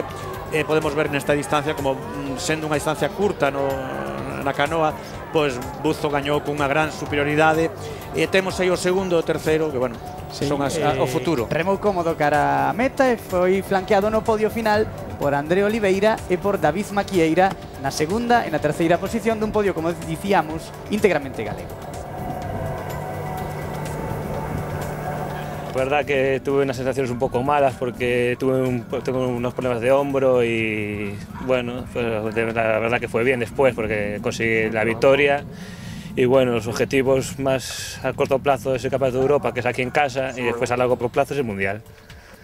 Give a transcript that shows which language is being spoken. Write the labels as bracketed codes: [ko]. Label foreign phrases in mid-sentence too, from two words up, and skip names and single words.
[gl] Podemos ver nesta distancia como sendo unha distancia curta na canoa, pois Buzo gañou con unha gran superioridade, e temos aí o segundo e o terceiro que, bueno, sí, son o futuro. Remou cómodo cara a meta e foi flanqueado no podio final por André Oliveira e por David Maquieira na segunda e na terceira posición dun podio, como dicíamos, íntegramente galego. [es] La verdad que tuve unas sensaciones un poco malas porque tengo unos problemas de hombro y bueno, pues la verdad que fue bien después porque conseguí la victoria y bueno, los objetivos más a corto plazo es el Campeonato de Europa, que es aquí en casa, y después a largo plazo es el Mundial.